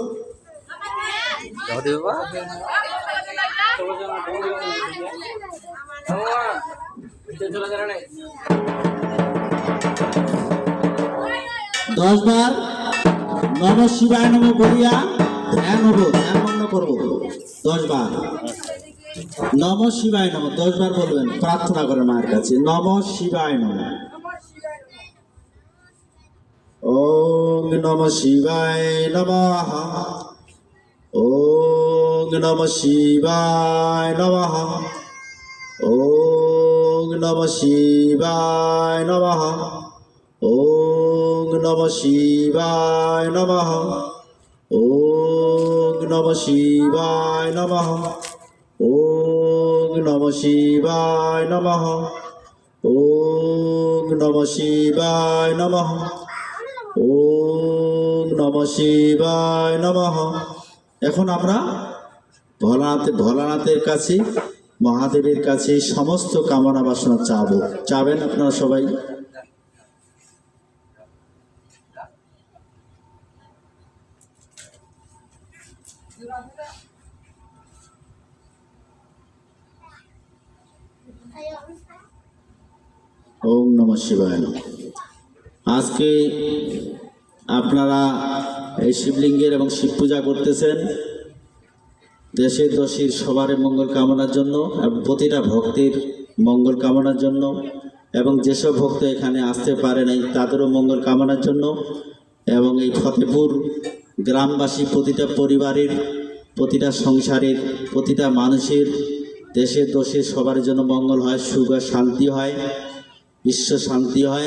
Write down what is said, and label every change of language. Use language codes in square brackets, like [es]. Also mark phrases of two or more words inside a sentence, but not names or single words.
[bn] দশ বার [sa] নম শিবায় নম [bn] বলিয়া ধ্যান হব, ধ্যান মগ্ন করবো 10 বার। [sa] নম শিবায় নম [bn] 10 বার বলবেন, প্রার্থনা করে মায়ের কাছে। [sa] নম শিবায় নম। ওম নম শিবায় নমঃ। ওম নম শিবায় নমঃ। ওম নম শিবায় নমঃ। ওম নম শিবায় নমঃ। ওম নম শিবায় নমঃ। ওম নম শিবায় নমঃ। ওম নম শিবায় নমঃ। ওম নম শিবায় নমঃ। [bn] এখন আমরা ভোলানাথের কাছে, মহাদেবের কাছে সমস্ত কামনা বাসনা চাবো। চাবেন আপনারা সবাই। [sa] ওম নমঃ শিবায় নমঃ। [bn] আজকে আপনারা এই শিবলিঙ্গের এবং শিব পূজা করতেছেন দেশের দশের সবার মঙ্গল কামনার জন্য এবং প্রতিটা ভক্তের মঙ্গল কামনার জন্য, এবং যেসব ভক্ত এখানে আসতে পারে নাই তাদেরও মঙ্গল কামনার জন্য, এবং এই ফতেপুর গ্রামবাসী প্রতিটা পরিবারের, প্রতিটা সংসারের, প্রতিটা মানুষের দেশের দশের সবার জন্য মঙ্গল হয়, সুখ আর শান্তি হয়, বিশ্ব শান্তি হয়।